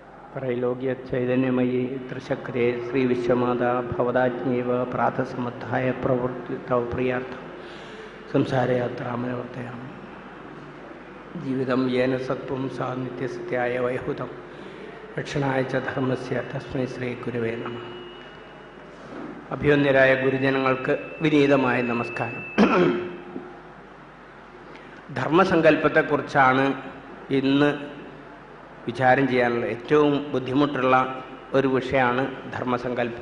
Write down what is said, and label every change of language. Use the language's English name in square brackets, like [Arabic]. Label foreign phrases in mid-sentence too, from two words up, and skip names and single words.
[Sanskrit] त्रैलोक्य चैतन्यमयी त्रिशक्रे श्री विश्वमाता भवदाज्ञैव प्रातसमुत्थाय प्रवृत्ति तव प्रियार्थ संसारयात्रामनिवर्तयामि ജീവിതം യേന സത്വം സാ നിത്യസത്യായ വൈഹുതം രക്ഷണായ ച ധർമ്മസ്യ തസ്മൈ ശ്രീ ഗുരുവേ നമഃ. [Malayalam] അഭിവന്ദ്യരായ ഗുരുജനങ്ങൾക്ക് വിനീതമായ നമസ്കാരം. ധർമ്മസങ്കല്പത്തെക്കുറിച്ചാണ് ഇന്ന് വിചാരം ചെയ്യാനുള്ള ഏറ്റവും ബുദ്ധിമുട്ടുള്ള ഒരു വിഷയമാണ് ധർമ്മസങ്കല്പം.